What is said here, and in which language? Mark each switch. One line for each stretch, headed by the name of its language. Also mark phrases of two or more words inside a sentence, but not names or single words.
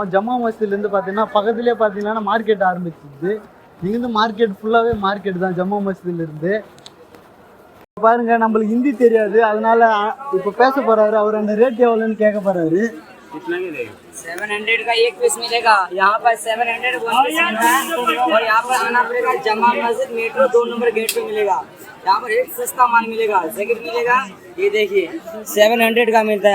Tamil: ஜம்மா மசூதிலேருந்து பார்த்தீங்கன்னா பக்கத்துலேயே பார்த்தீங்கன்னா மார்க்கெட் ஆரம்பிச்சிது. இங்கேருந்து மார்க்கெட் ஃபுல்லாகவே மார்க்கெட் தான் ஜம்மா மசூதியிலேருந்து. பாருங்கள், நம்மளுக்கு ஹிந்தி தெரியாது, அதனால இப்போ பேச போகிறாரு. அவர் அந்த ரேட் எவ்வளோன்னு கேட்க போகிறாரு.
Hindi: 700 का एक पीस मिलेगा। यहाँ पर 700
English: one piece
Hindi: मिलता है और यहाँ पर आना पड़ेगा। जमा मस्जिद मेट्रो 2 नंबर गेट पे मिलेगा। यहाँ पर एक सस्ता माल मिलेगा, जैकेट मिलेगा। ये देखिए 700 का मिलता है।